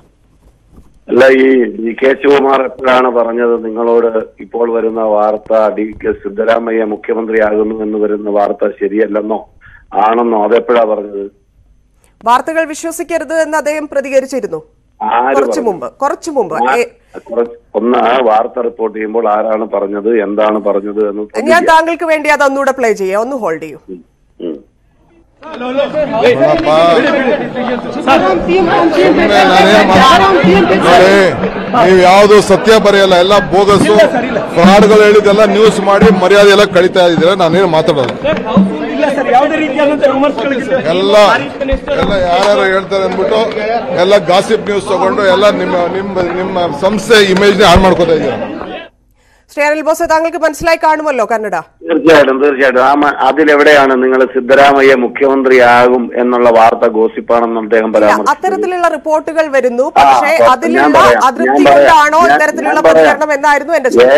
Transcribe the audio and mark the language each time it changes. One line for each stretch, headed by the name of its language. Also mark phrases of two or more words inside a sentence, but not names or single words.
Malayalam: അല്ല, ഈ DK ശിവകുമാർ എപ്പോഴാണ് പറഞ്ഞത് നിങ്ങളോട് ഇപ്പോൾ വരുന്ന വാർത്ത സിദ്ധരാമയ്യ മുഖ്യമന്ത്രിയാകുന്നു എന്ന് വരുന്ന വാർത്ത ശരിയല്ലെന്നോ ആണെന്നോ അതെപ്പോഴാ പറഞ്ഞത്? വാർത്തകൾ വിശ്വസിക്കരുത് എന്ന് അദ്ദേഹം പ്രതികരിച്ചിരുന്നു കുറച്ചു മുമ്പ്. ഒന്ന് വാർത്ത റിപ്പോർട്ട് ചെയ്യുമ്പോൾ ആരാണ് പറഞ്ഞത്, എന്താണ് പറഞ്ഞത് എന്ന് ഞാൻ താങ്കൾക്ക് വേണ്ടി അത് ഒന്നുകൂടെ പ്ലേ ചെയ്യാം. ഒന്ന് ഹോൾഡ് ചെയ്യൂ.
Kannada: ನೀವು ಯಾವುದು ಸತ್ಯ ಬರೆಯಲ್ಲ, ಎಲ್ಲ ಬೋಗಸು ಫ್ರಾಡ್ಗಳು ಹೇಳಿದೆಲ್ಲ ನ್ಯೂಸ್ ಮಾಡಿ ಮರ್ಯಾದೆ ಎಲ್ಲ ಕಳೀತಾ ಇದ್ದೀರಾ. ನಾನೇನು ಮಾತಾಡೋದು ಎಲ್ಲ ಯಾರ್ಯಾರು ಹೇಳ್ತಾರೆ ಅಂದ್ಬಿಟ್ಟು ಎಲ್ಲ
English: gossip news
Kannada: ತಗೊಂಡು ಎಲ್ಲ ನಿಮ್ಮ ಸಂಸ್ಥೆ ಇಮೇಜ್ ಹಾಳು ಮಾಡ್ಕೋತಾ ಇದ್ದೀರಾ.
Malayalam: ശ്രീ അനിൽ ബോസ്, താങ്കൾക്ക് മനസ്സിലായി കാണുമല്ലോ കന്നഡ? തീർച്ചയായിട്ടും. അതിലെവിടെയാണ് നിങ്ങൾ സിദ്ധരാമയ്യ മുഖ്യമന്ത്രിയാകും എന്നുള്ള വാർത്ത ഗോസിപ്പാണെന്ന് അദ്ദേഹം പരാമർശിച്ചു? അത്തരത്തിലുള്ള റിപ്പോർട്ടുകൾ വരുന്നു, പക്ഷേ അതിലുള്ള അതൃപ്തി കൊണ്ടാണോ ഇത്തരത്തിലുള്ള പ്രതികരണം എന്നായിരുന്നു എന്റെ ചോദ്യം.